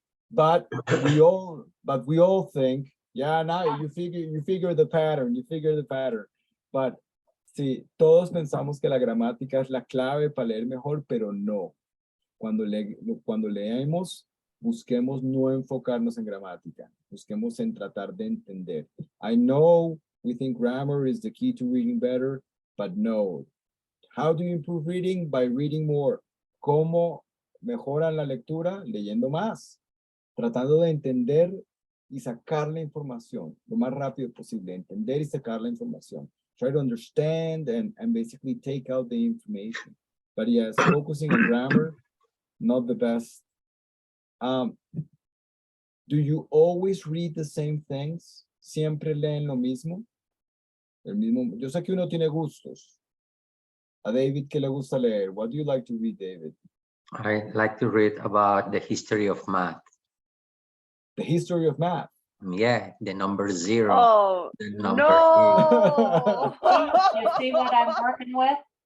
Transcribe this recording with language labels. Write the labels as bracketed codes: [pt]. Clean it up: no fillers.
[en] But we all think, yeah, now you figure the pattern. [es] But sí, todos pensamos que la gramática es la clave para leer mejor, pero no. Cuando leemos, busquemos no enfocarnos en gramática. Busquemos en tratar de entender. [en] I know we think grammar is the key to reading better, but no. How do you improve reading? By reading more. [es] ¿Cómo mejoran la lectura? Leyendo más. Tratando de entender y sacar la información lo más rápido posible. Entender y sacar la información. [en] Try to understand and basically take out the information. But yes, focusing on grammar, not the best. Do you always read the same things? [es] ¿Siempre leen lo mismo? Yo sé que uno tiene gustos. A David, ¿qué le gusta leer? [en] What do you like to read, David? I like to read about the history of math. The history of math. Yeah, the number 0. Oh, the number no. You see what I'm working with?